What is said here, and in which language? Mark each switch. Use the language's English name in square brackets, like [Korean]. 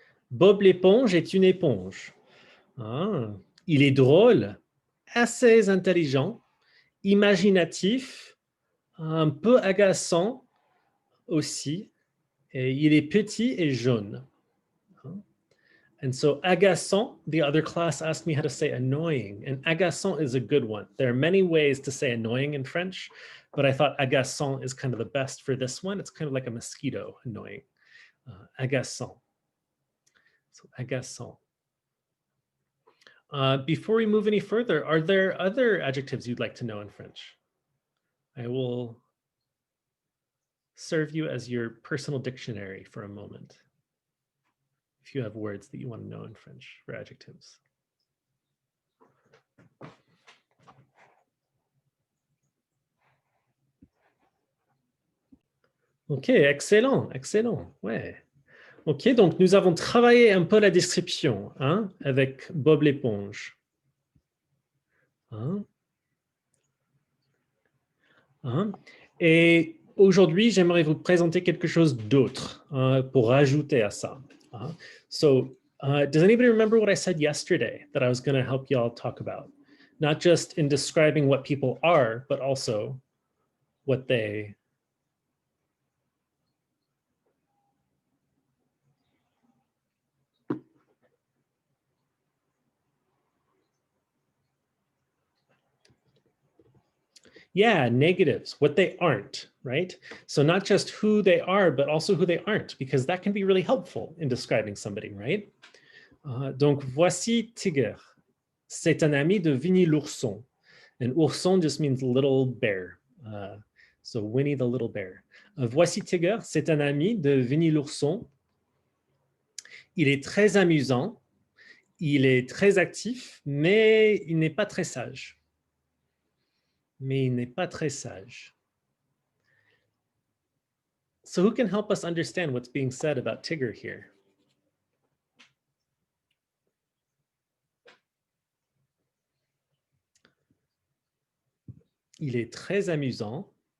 [French] Bob l'éponge est une éponge. Hein? Il est drôle, assez intelligent, imaginatif, un peu agaçant aussi, et il est petit et jaune. [English] And so agaçant, the other class asked me how to say annoying, and agaçant is a good one. There are many ways to say annoying in French, but I thought agaçant is kind of the best for this one. It's kind of like a mosquito, annoying. Agaçant. So agaçant. Before we move any further, are there other adjectives you'd like to know in French? I will serve you as your personal dictionary for a moment, if you have words that you want to know in French for adjectives. Ok, excellent, excellent, ouais. [French] Ok, donc nous avons travaillé un peu la description hein, avec Bob l'éponge. Hein? Hein? Et aujourd'hui, j'aimerais vous présenter quelque chose d'autre pour rajouter à ça. [English] So, does anybody remember what I said yesterday that I was going to help you all talk about? Not just in describing what people are, but also what they... Yeah, negatives, what they aren't, right? So not just who they are, but also who they aren't, because that can be really helpful in describing somebody, right? [French] Donc, voici Tigger. C'est un ami de Winnie l'ourson. [English] And ourson just means little bear. So Winnie the little bear. [French] Voici Tigger, c'est un ami de Winnie l'ourson. Il est très amusant, il est très actif, mais il n'est pas très sage. Mais il n'est pas très sage. [English] So who can help us understand what's being said about Tigger here? [French] Il est très amusant.